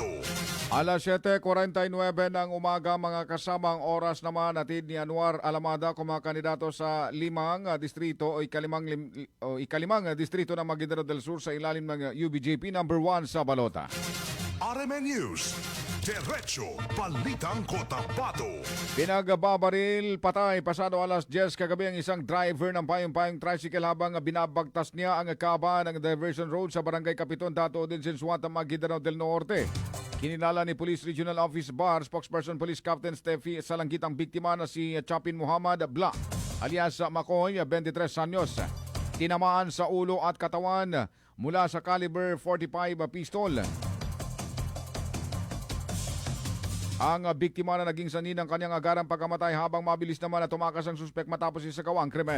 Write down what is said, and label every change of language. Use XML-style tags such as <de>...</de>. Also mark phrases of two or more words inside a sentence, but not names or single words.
<tl>Alas 7:49 ng umaga mga kasamang oras naman natid ni Anwar Alamada kumakandidato sa limang distrito o ikalimang distrito ng Maguindanao del Sur sa ilalim ng UBJP number 1 sa balota. RMN News, Diretso Balitang Cotabato. Pinagbabaril patay pasado alas 10 kagabi ang isang driver ng payong-payong tricycle habang binabagtas niya ang kaba ng diversion road sa Barangay Capiton, Dato din Sinsuata, Maguindanao del Norte. Kinilala ni Police Regional Office Bar Spokesperson Police Captain Steffi Salanggit ang biktima na si Chapin Muhammad Bla alias Makoy, 23 anyos. Tinamaan sa ulo at katawan mula sa caliber 45 pistol. Ang biktima na naging sanhi ng kanyang agarang pagkamatay habang mabilis naman na tumakas ang suspek matapos isagawa ang krimen.</tl>